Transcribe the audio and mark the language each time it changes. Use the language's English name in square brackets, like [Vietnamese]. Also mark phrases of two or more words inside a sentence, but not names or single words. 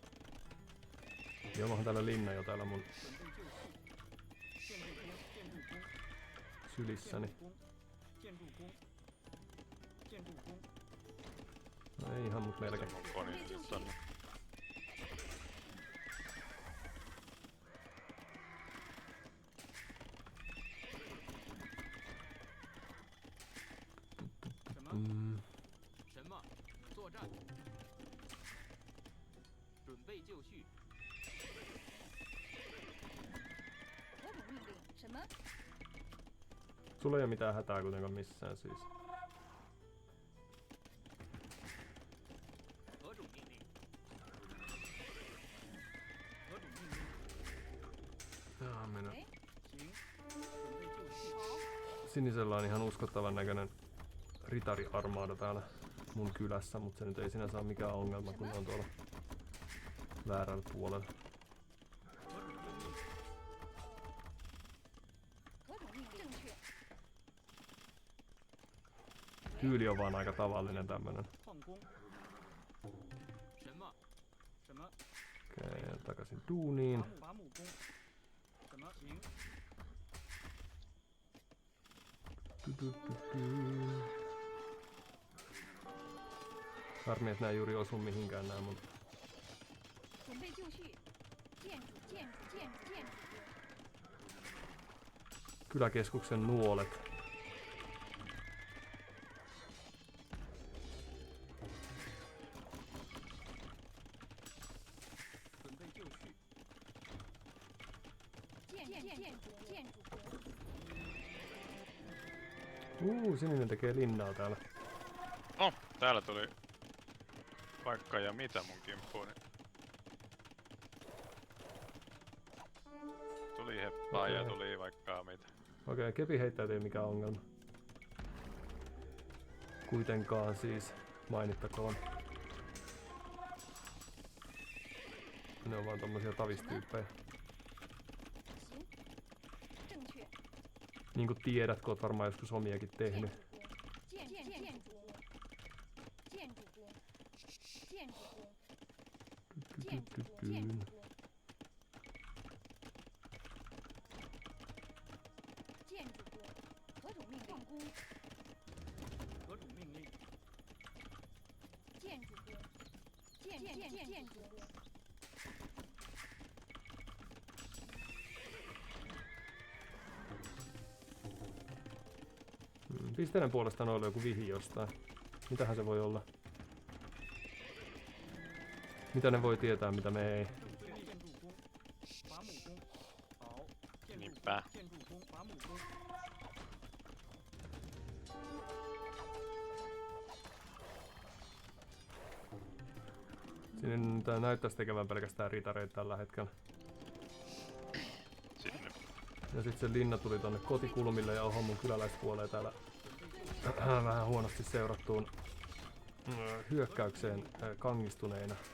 [Finnish] Joo, onhan täällä linna jo täällä mun [Chinese] 准备就绪。建筑工，建筑工， [Finnish] sylissäni. [Chinese] 建筑工，建筑工， [Finnish] No ei ihan mut melkein. Mun koni nyt tonne. Mm. [Chinese] 什么？作战。准备就绪。何种命令？什么？ [Finnish] Sulla ei oo mitään hätää kuitenkaan missään siis. [Chinese] 何种命令？何种命令？ [Finnish] Jaa, mennä. [Chinese] 喂，行，准备就绪。好， [Finnish] Sinisellä on ihan uskottavan näköinen ritariarmaada täällä mun kylässä, mutta se nyt ei sinänsä ole mikään ongelma, kun ne on tuolla väärällä puolella. [Chinese] 何种命令？正确。 [Finnish] Tyyli on vaan aika tavallinen tämmönen. [Chinese] 矿工，什么？什么？ [Finnish] Okei, takaisin duuniin. [Chinese] 伐木工，什么？行， [Finnish] Harmi, että nää ei juuri osu mihinkään nää mun [Chinese] 准备就绪。建筑，建筑，建筑，建筑工， [Finnish] kyläkeskuksen nuolet. [Chinese] 准备就绪。建筑工， [Finnish] Sininen tekee linnaa täällä. No, täällä tuli vaikka ja mitä mun kimppuuni. Tuli heppaa ja Okei. tuli vaikka mitä. Okei, kepi heittäytyy ei mikään ongelma. Kuitenkaan siis mainittakoon. Ne on vaan tommosia tavistyyppejä. [Chinese] 行，正确。 [Finnish] Niinku tiedät, kun oot varmaan joskus omiakin tehnyt. [Chinese] 建筑工，建筑工，建筑工，建筑工，建筑工，建筑工，何种命令？矿工，何种命令？建筑工，建筑工， [Finnish] Pisteiden puolesta on ollut joku vihi jostain. Mitähän se voi olla? Mitä ne voi tietää, mitä me ei? [Chinese] 对建筑工，伐木工，好，建筑 [Finnish] Niinpä. [Chinese] 工，建筑工，伐木工， [Finnish] Sinne tää näyttäisi tekevän pelkästään ritareita tällä hetkellä. Sinne. Ja sit se linna tuli tonne kotikulmille ja oho mun kyläläispuoleen täällä vähän huonosti seurattuun hyökkäykseen kangistuneina.